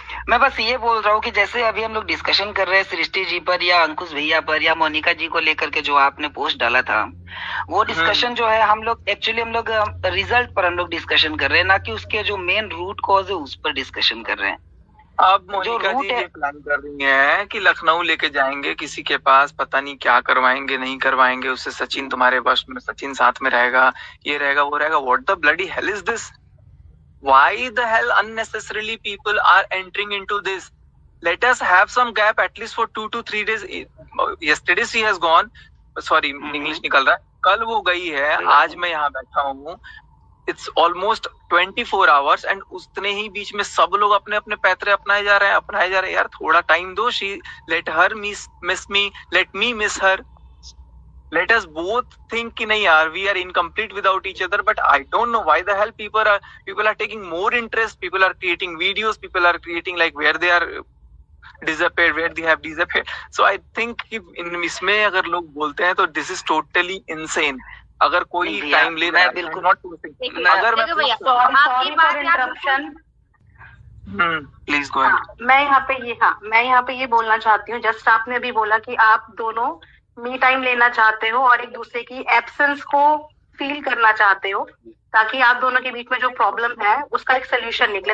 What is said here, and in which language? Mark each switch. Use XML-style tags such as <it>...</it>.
<hi>मैं बस ये बोल रहा हूँ कि जैसे अभी हम लोग डिस्कशन कर रहे हैं सृष्टि जी पर या अंकुश भैया पर या मोनिका जी को लेकर के, जो आपने पोस्ट डाला था, वो डिस्कशन जो है हम लोग रिजल्ट पर हम लोग डिस्कशन कर रहे हैं, ना कि उसके जो मेन रूट कॉज है उस पर डिस्कशन कर रहे हैं। अब मोनिका जी ये प्लान कर रही है कि लखनऊ लेके जाएंगे किसी के पास, पता नहीं क्या करवाएंगे नहीं करवाएंगे उससे, सचिन तुम्हारे बस में, सचिन साथ में रहेगा, ये रहेगा वो रहेगा।</hi> <en>What the bloody hell is this? Why the hell unnecessarily people are entering into this? Let us have some gap at least for 2 to 3 days. Yesterday she has gone.</en> <hi>Sorry, English निकल रहा है। कल वो गई है, आज मैं यहाँ बैठा हूँ।</hi> <en>It's almost 24 hours and</en> <hi>उतने ही बीच में सब लोग अपने अपने पैतरे अपनाए जा रहे हैं। यार थोड़ा टाइम दो।</hi> <en>Let her miss me, let me miss her. Let us both think</en> <hi>कि नहीं यार,</hi> <en>we are incomplete without each other. But I don't know why the hell people are taking more interest. People are creating videos. People are creating like where they are disappeared, where they have disappeared. So I think</en> <hi>कि इसमें अगर लोग बोलते हैं तो</hi> <en>this is totally insane.</en> <hi>अगर कोई time ले रहा है, बिल्कुल नॉट टू। अगर मैं</hi> <en>Sorry for interruption, please go ahead.</en> <hi>मैं यहाँ पे ये बोलना चाहती हूँ, जस्ट आपने अभी बोला कि आप दोनों मी टाइम लेना चाहते हो और एक दूसरे की एब्सेंस को फील करना चाहते हो, ताकि आप दोनों के बीच में जो प्रॉब्लम है उसका एक सोल्यूशन निकले।</hi>